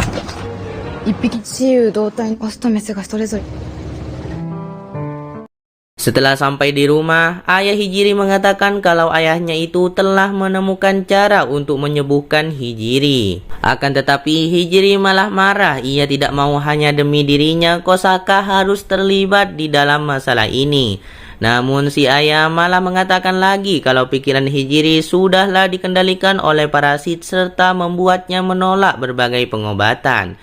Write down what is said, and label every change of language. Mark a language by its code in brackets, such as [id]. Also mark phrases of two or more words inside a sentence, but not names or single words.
[ja] 一匹雌雄同体のオスとメスがそれぞれ。 [id] Setelah sampai di rumah, ayah Hijiri mengatakan kalau ayahnya itu telah menemukan cara untuk menyembuhkan Hijiri. Akan tetapi Hijiri malah marah, ia tidak mau hanya demi dirinya Kosaka harus terlibat di dalam masalah ini. Namun si ayah malah mengatakan lagi kalau pikiran Hijiri sudahlah dikendalikan oleh parasit serta membuatnya menolak berbagai pengobatan.